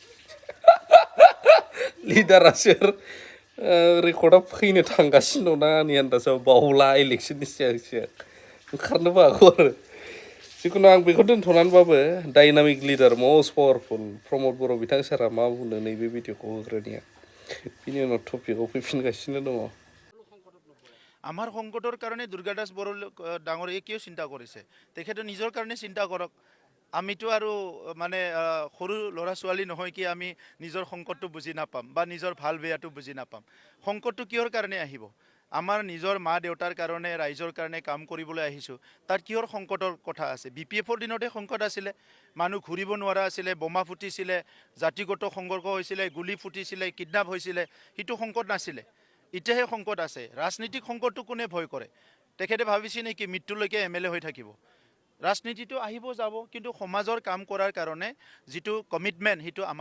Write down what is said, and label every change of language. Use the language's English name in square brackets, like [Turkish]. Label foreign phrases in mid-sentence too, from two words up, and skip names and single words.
[Bodo] लिडारा सोर रेकर्डआ फैनो थांगासिनो दंना आंनि आन्दाजाव बावला इलेक्सननि सिगां सिगां ओंखारनोबो हागौ आरो जिखुनु आं बेखौ दोनथ'नानैबाबो [English] dynamic leader most powerful [Bodo] प्रमद बर' बिथां सारा मा बुंनो नैबे भिडिअखौ होग्रोनिया बिनि उनाव टपिकआव फैफिनगासिनो दङ [Assamese] আমাৰ সংকটৰ কাৰণে দুৰ্গাদাস বড়ো ডাঙৰীয়ে কিয় চিন্তা কৰিছে তেখেতে নিজৰ কাৰণে চিন্তা কৰক আমিতো আৰু মানে সৰু ল'ৰা ছোৱালী নহয় কি আমি নিজৰ সংকটটো বুজি নাপাম বা নিজৰ ভাল বেয়াটো বুজি নাপাম সংকটটো কিহৰ কাৰণে আহিব আমাৰ নিজৰ মা দেউতাৰ কাৰণে ৰাইজৰ কাৰণে কাম কৰিবলৈ আহিছোঁ তাত কিহৰ সংকটৰ কথা আছে বিপিএফৰ দিনতে সংকট আছিলে মানুহ ঘূৰিব নোৱাৰা আছিলে বোমা ফুটিছিলে জাতিগত সংঘৰ্ষ হৈছিলে গুলি ফুটিছিলে কিডনেপ হৈছিলে সেইটো সংকট নাছিলে এতিয়াহে সংকট আছে ৰাজনীতিক সংকটটো কোনে ভয় কৰে তেখেতে ভাবিছে নেকি মৃত্যুলৈকে এমএলএ হৈ থাকিব ৰাজনীতিটো আহিব যাব কিন্তু সমাজৰ কাম কৰাৰ কাৰণে যেটো কমিটমেন্ট হেতু আমাৰ